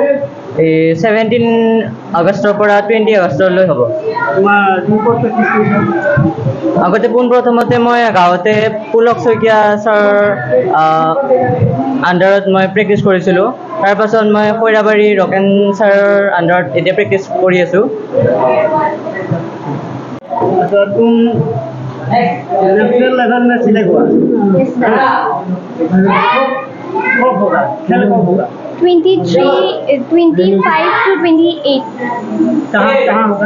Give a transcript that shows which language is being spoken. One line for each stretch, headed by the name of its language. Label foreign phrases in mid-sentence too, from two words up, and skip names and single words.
Assamese: এই 17 আগষ্টৰ পৰা 20 আগষ্টলৈ হ'ব তোমাৰ ক'ত প্ৰেক্টিছ কৰিছা আগতে পোনপ্ৰথমতে মই গাঁৱতে পুলক শইকীয়া ছাৰৰ আণ্ডাৰত মই প্ৰেক্টিছ কৰিছিলোঁ তাৰপাছত মই খৈৰাবাৰী ৰকেন ছাৰৰ আণ্ডাৰত এতিয়া প্ৰেক্টিছ কৰি আছোঁ
Hindi: अच्छा तुम
English: national level
Hindi: में सिलेक्ट हुआ कब होगा खेल कब होगा 25 to 28 कहाँ कहाँ होगा